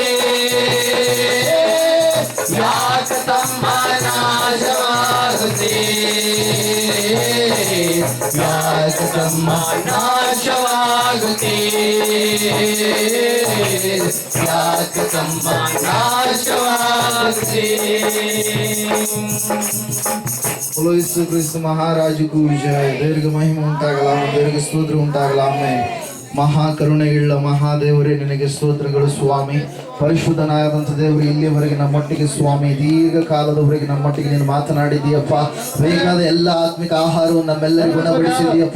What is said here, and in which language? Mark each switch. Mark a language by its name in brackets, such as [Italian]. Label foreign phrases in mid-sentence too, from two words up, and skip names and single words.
[Kannada] ಯಾಕ ತಮ್ಮ ನಾಶವಾಗುತ್ತೆ, ಯಾಕ ತಮ್ಮ ನಾಶವಾಗುತ್ತೆ, ಯಾಕ ತಮ್ಮ ನಾಶವಾಗುತ್ತೆ. [Hindi] बोलो यीशु क्रिस्त महाराजु को जय. [Kannada] ದೀರ್ಘ ಮಹಿಮಾ ಉಂಟಾಗಲಾಮ, ದೀರ್ಘ ಸ್ತೋತ್ರ ಉಂಟಾಗಲಾಮ. ಮಹಾ ಕರುಣೆಯುಳ್ಳ ಮಹಾದೇವರೇ ನಿನಗೆ ಸ್ತೋತ್ರಗಳು ಸ್ವಾಮಿ. ಪರಿಶುದ್ಧನಾದಂಥ ದೇವರು, ಇಲ್ಲಿವರೆಗೆ ನಮ್ಮೊಟ್ಟಿಗೆ ಸ್ವಾಮಿ ದೀರ್ಘಕಾಲದವರೆಗೆ ನಮ್ಮೊಟ್ಟಿಗೆ ನೀನು ಮಾತನಾಡಿದೀಯಪ್ಪ. ಬೇಕಾದ ಎಲ್ಲ ಆತ್ಮಿಕ ಆಹಾರವನ್ನು ನಮ್ಮೆಲ್ಲರಿಗೂ ಗುಣಪಡಿಸಿದೀಯಪ್ಪ.